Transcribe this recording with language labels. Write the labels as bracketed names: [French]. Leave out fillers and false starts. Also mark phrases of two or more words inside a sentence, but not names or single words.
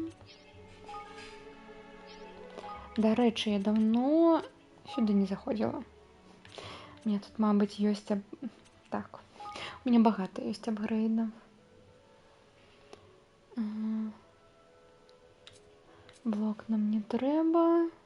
[Belarusian] До рэчы, [Russian] я давно сюда не заходила. У меня тут, [Belarusian] мабыць, ёсць... Так. [Russian] У меня [Belarusian] багата ёсць [Russian] апгрейдов. [Belarusian] Блок нам не трэба.